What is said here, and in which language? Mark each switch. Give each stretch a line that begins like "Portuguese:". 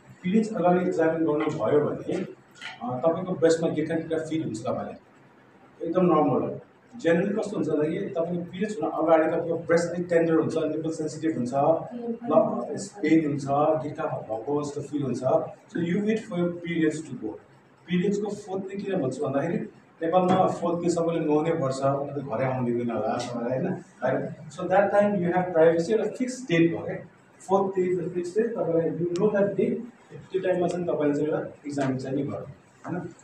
Nepali: Periods अगाडि examine गर्नुभयो भने तपाईँको ब्रेस्टमा गिटा फिल हुन्छ, तपाईँलाई एकदम नर्मल हो। जेनरली कस्तो हुन्छ भन्दाखेरि तपाईँको पिरियड्स हुन अगाडि तपाईँको ब्रेस्ट अलिक टेन्डर हुन्छ, निप्पल सेन्सिटिभ हुन्छ, पेन हुन्छ, गिटा भएको जस्तो फिल हुन्छ।
English: So you wait for your periods to go.
Nepali: पिरियड्सको 4th day किन भन्छु भन्दाखेरि नेपालमा 4th डे सबैले नुहाउनै पर्छ, घरै आउनु दिँदैन होला तपाईँलाई होइन।
English: so that time you have privacy,
Nepali: एउटा फिक्स डेट भयो क्या,
English: 4th day is the fix date.
Nepali: तपाईँलाई
English: you know that day,
Nepali: त्यो टाइममा चाहिँ तपाईँले चाहिँ एउटा एक्जामिन चाहिँ नि गर्नु होइन।